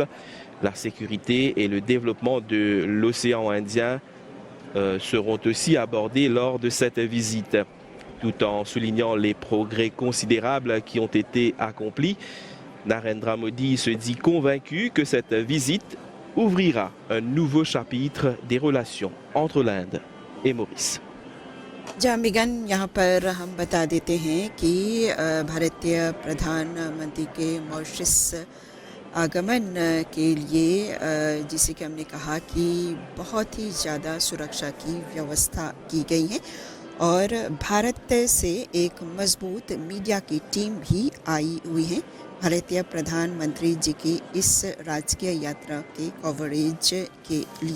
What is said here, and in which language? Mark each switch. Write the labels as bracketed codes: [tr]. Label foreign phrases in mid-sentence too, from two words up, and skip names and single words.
[fr] La sécurité et le développement de l'océan Indien seront aussi abordés lors de cette visite, tout en soulignant les progrès considérables qui ont été accomplis. Narendra Modi se dit convaincu que cette visite ouvrira un nouveau chapitre des relations entre l'Inde et Maurice. [hi] जामिगन यहाँ पर हम बता देते हैं कि भारतीय प्रधानमंत्री के मॉरिशस आगमन के लिए जिसे कि हमने कहा कि बहुत ही ज़्यादा सुरक्षा की व्यवस्था की गई है और भारत से एक मजबूत मीडिया की टीम भी आई हुई है भारतीय प्रधानमंत्री जी की इस राजकीय यात्रा के कवरेज के लिए।